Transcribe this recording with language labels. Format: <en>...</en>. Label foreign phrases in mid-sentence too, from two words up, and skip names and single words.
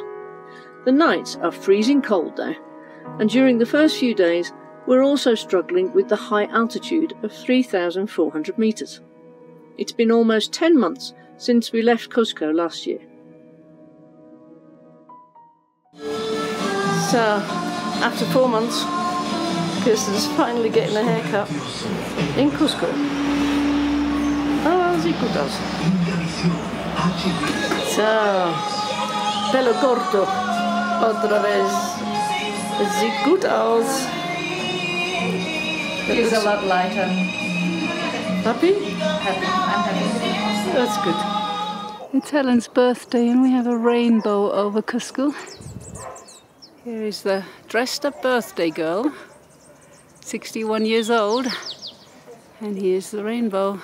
<en>The nights are freezing cold though, and during the first few days, we're also struggling with the high altitude of 3,400 metres. It's been almost 10 months since we left Cusco last year. So, after 4 months, Kirsten's finally getting a haircut in Cusco.</en> <de>Oh, sie gut aus. So,</de> <es>pelo corto, otra vez.</es> <de>Sieht gut aus.</de> <en>Feels a lot lighter. Happy? Happy. I'm happy. That's good. It's Helen's birthday and we have a rainbow over Cusco. Here is the dressed up birthday girl, 61 years old, and here's the rainbow.</en>